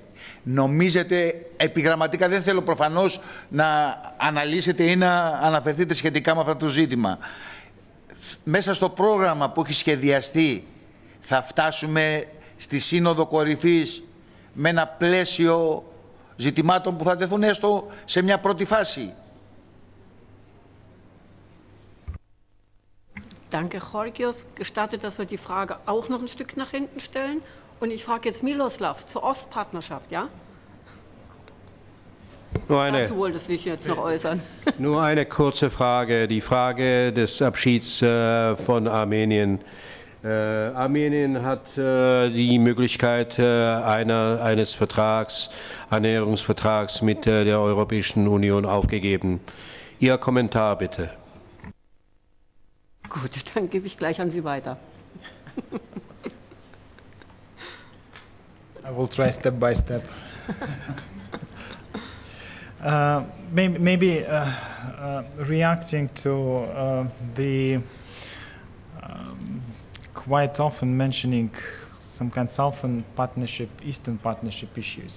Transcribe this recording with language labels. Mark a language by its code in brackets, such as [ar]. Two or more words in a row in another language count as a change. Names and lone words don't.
[el] Νομίζετε, επιγραμματικά δεν θέλω προφανώς να αναλύσετε ή να αναφερθείτε σχετικά με αυτό το ζήτημα, μέσα στο πρόγραμμα που έχει σχεδιαστεί θα φτάσουμε στη σύνοδο κορυφής με ένα πλαίσιο ζητημάτων που θα τεθούν έστω σε μια πρώτη φάση? [de] Danke, Georgios. Gestattet, dass wir die Frage auch noch ein Stück nach hinten stellen. Und ich frage jetzt Miloslav zur Ostpartnerschaft, ja? Dazu wollte sich jetzt noch äußern. Nur eine kurze Frage, die Frage des Abschieds von Armenien. Armenien hat die Möglichkeit eines Vertrags, Annäherungsvertrags mit der Europäischen Union aufgegeben. Ihr Kommentar bitte. Gut, dann gebe ich gleich an Sie weiter. [en] I will try step by step. Maybe reacting to the quite often mentioning some kind of Southern Partnership, Eastern Partnership issues.